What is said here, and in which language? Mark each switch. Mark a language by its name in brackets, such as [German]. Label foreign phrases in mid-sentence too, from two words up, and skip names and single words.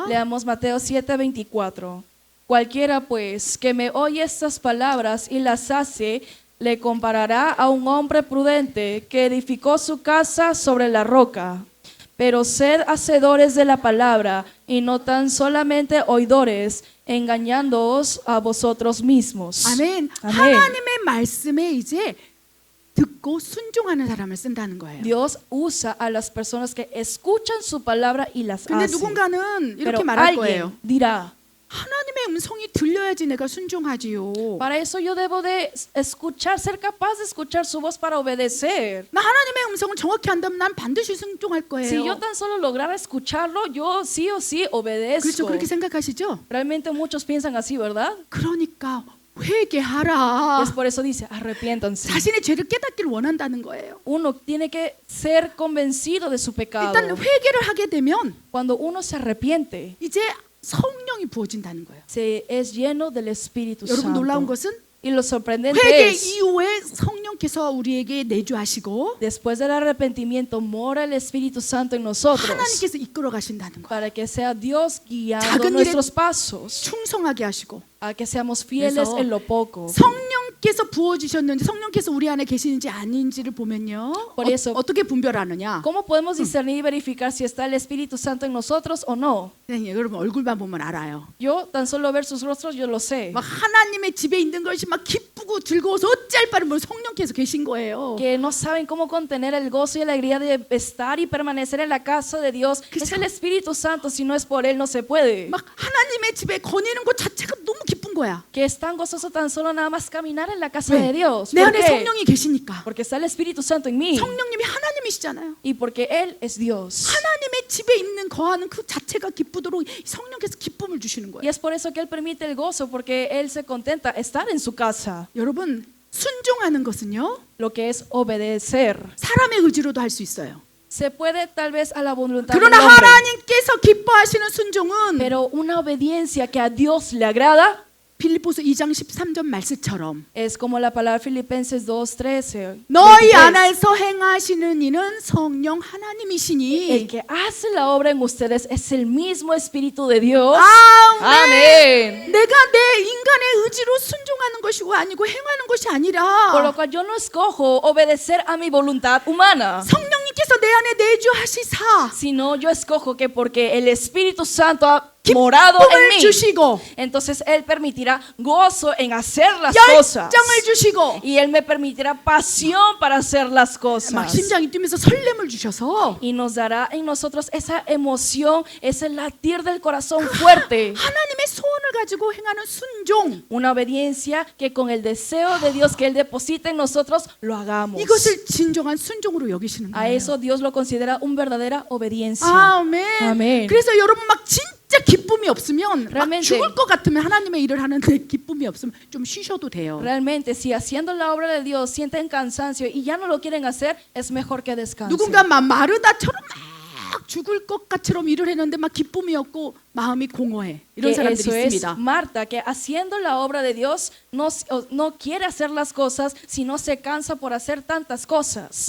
[Spanish] Leamos Mateo 7:24. Cualquiera pues que me oye estas palabras y las hace, le comparará a un hombre prudente que edificó su casa sobre la roca. Pero sed hacedores de la palabra y no tan solamente oidores, engañándoos a vosotros mismos. [Korean] 아멘. 아멘. 하나님의 말씀에 이제 듣고 순종하는 사람을 쓴다는 거예요. [Spanish] Dios usa a las personas que escuchan su palabra y las [Korean] 근데 [Spanish] hacen. [Korean] 누군가는 [Spanish] Pero [Korean] 이렇게 말할 거예요. [Spanish] alguien dirá, [Korean] 하나님의 음성이 들려야지 내가 순종하지요. [Spanish] para eso yo debo de escuchar, ser capaz de escuchar su voz para obedecer. [Korean] 나 하나님의 음성을 정확히 안다면 난 반드시 순종할 거예요. [Spanish] Si yo tan solo lograra escucharlo, yo sí o sí [Korean] 그렇죠. [Spanish] obedezco. [Korean] 그렇게 생각하시죠? [Spanish] Realmente muchos piensan así, ¿verdad? [Korean] 그러니까 회개하라. [Spanish] Es por eso dice, arrepiéntanse. [Korean] 자신의 죄를 깨닫기를 원한다는 거예요. [Spanish] Uno tiene que ser convencido de su pecado. [Korean] 일단 회개를 하게 되면 [Spanish] Cuando uno se arrepiente, [Korean] 이제 성령이 부어진다는 거예요. [Spanish] se es lleno del Espíritu [Korean] 여러분 놀라운 [Spanish] Santo. [Korean] 것은 [Spanish] Y lo sorprendente [Korean] 회개 [Spanish] es, [Korean] 이후에 성령께서 우리에게 내주하시고 [Spanish] después del arrepentimiento, mora el Espíritu Santo en nosotros [Korean] 하나님께서 이끌어 가신다는 거예요. [Spanish] para que sea Dios guiando [Korean] 작은 일에 [Spanish] nuestros pasos, [Korean] 충성하게 하시고 [Spanish] a que seamos fieles [Korean] 그래서 [Spanish] en lo poco. [Korean] 성령께서 부어주셨는지 성령께서 우리 안에 계시는지 아닌지를 보면요. [Spanish] Por eso- [Korean] 어떻게 분별하느냐? [Spanish] ¿Cómo podemos discernir y verificar si está el Espíritu Santo en nosotros o no? [Korean] 네, 여러분 얼굴만 보면 알아요. [Spanish] Yo tan solo ver sus rostros yo lo sé. [Korean] 막 하나님의 집에 있는 것이 막 기쁘고 즐거워서 어찌할 바를 모르고 성령께서 계신 거예요. [Spanish] Que no saben cómo contener el gozo y alegría de estar y permanecer en la casa de Dios. Es el Espíritu Santo, si no es por Él no se puede. [Korean] 막 하나님의 집에 거니는 것 자체가 너무 기쁜 거야. [Spanish] Que es tan gozoso tan solo nada más caminar en la casa [Korean] 왜? [Spanish] de Dios. [Korean] 내 [Spanish] ¿Por [Korean] 안에 [Spanish] qué? [Korean] 성령이 계시니까. [Spanish] Porque está el Espíritu Santo en mí [Korean] 성령님이 하나님이시잖아요. [Spanish] y porque Él es Dios. [Korean] 하나님의 집에 있는 거하는 그 자체가 기쁘도록 성령께서 기쁨을 주시는 [Spanish] Y [Korean] 거예요. [Spanish] es por eso que Él permite el gozo, porque Él se contenta estar en su casa. [Korean] 여러분, 순종하는 것은요, [Spanish] Lo que es obedecer. [Korean] 사람의 의지로도 할 수 있어요. [Spanish] Se puede tal vez a la voluntad del [Korean] 그러나 [Spanish] hombre, [Korean] 하나님께서 기뻐하시는 순종은 [Spanish] pero una obediencia que a Dios le agrada [Korean] 빌립보서 2장 13절 말씀처럼 [Spanish] es como la palabra Filipenses 2:13. [Korean] 너희 [Spanish] 23. [Korean] 안에서 행하시는 이는 성령 [Spanish] El [Korean] 하나님이시니. [Spanish] que hace la obra en ustedes es el mismo Espíritu de Dios. [Korean] 아멘. [Spanish] Amén. [Korean] 내가 내 인간의 의지로 순종하는 것이고 아니고 행하는 것이 [Spanish] Por lo [Korean] 아니라 [Spanish] cual yo no escojo obedecer a mi voluntad humana, [Korean] 성령님께서 내 안에 내주하시사 [Spanish] sino yo escojo que porque el Espíritu Santo ha morado en [Korean] 기쁨을 [Spanish] mí, [Korean] 주시고 [Spanish] entonces Él permitirá gozo en hacer las cosas. [Korean] 열정을 주시고 [Spanish] Y Él me permitirá pasión para hacer las [Korean] 막 [Spanish] cosas. [Korean] 심장이 뛰면서 설렘을 주셔서 [Spanish] Y nos dará en nosotros esa emoción, ese latir del corazón fuerte. [Korean] 하나님의 소원을 가지고 행하는 순종, [Spanish] Una obediencia que con el deseo de Dios que Él deposita en nosotros, lo hagamos. [Korean] 이것을 진정한 순종으로 여기시는 [Spanish] A [Korean] 거예요. [Spanish] eso Dios lo considera una verdadera obediencia. [Korean] 아멘. 아멘. 그래서 여러분 막 진짜 기쁨이 없으면 막 [Spanish] Realmente. [Korean] 죽을 것 같으면 하나님의 일을 하는데 기쁨이 없으면 좀 쉬셔도 돼요. [Spanish] Realmente, si haciendo la obra de Dios sienten cansancio y ya no lo quieren hacer, es mejor que descansen. [Korean] 누군가 막 마르다처럼 막 죽을 것 같처럼 일을 했는데 막 기쁨이 없고 마음이 공허해. 이런 [Spanish] Que [Korean] 사람들이 [Spanish] eso es [Korean] 있습니다. [Spanish] Marta, que haciendo la obra de Dios no quiere hacer las cosas, sino se cansa por hacer tantas cosas.